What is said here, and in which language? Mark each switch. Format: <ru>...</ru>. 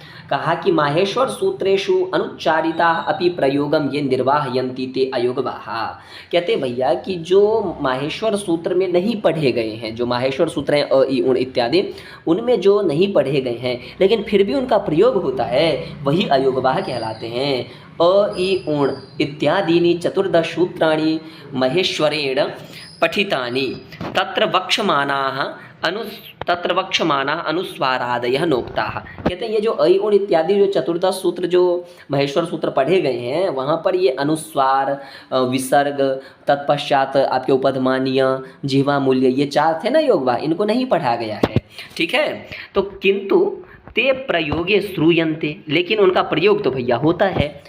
<hi>कहा कि</hi> <sa>माहेश्वर सूत्रेषु अनुच्चारिता अपि प्रयोगम ये निर्वाहयन्ति ते अयोगवाह।</sa> <hi>कहते भैया कि जो माहेश्वर सूत्र में नहीं पढ़े गए हैं, जो माहेश्वर सूत्र हैं अ ई उण इत्यादि, उनमें जो नहीं पढ़े गए हैं लेकिन फिर भी उनका प्रयोग होता है, वही अयोगवाह कहलाते हैं।</hi> <sa>अ ई उण इत्यादीनि 14 सूत्राणि महेश्वरेण पठितानि तत्र वक्ष्यमाणाः अनुस्वारादयः नोक्ताः।</sa> <hi>कहते हैं ये अ ई उण इत्यादि जो 14 सूत्र जो महेश्वर सूत्र पढ़े गए हैं, वहाँ पर ये अनुस्वार, विसर्ग, तत्पश्चात आपके उपधमानीय, जिह्वा मूल्य, ये 4 थे ना योगवाह, इनको नहीं पढ़ा गया है। ठीक है, तो</hi> <sa>किंतु ते प्रयोगे श्रूयन्ते,</sa> <hi>लेकिन उनका प्रयोग तो भैया होता है।</hi>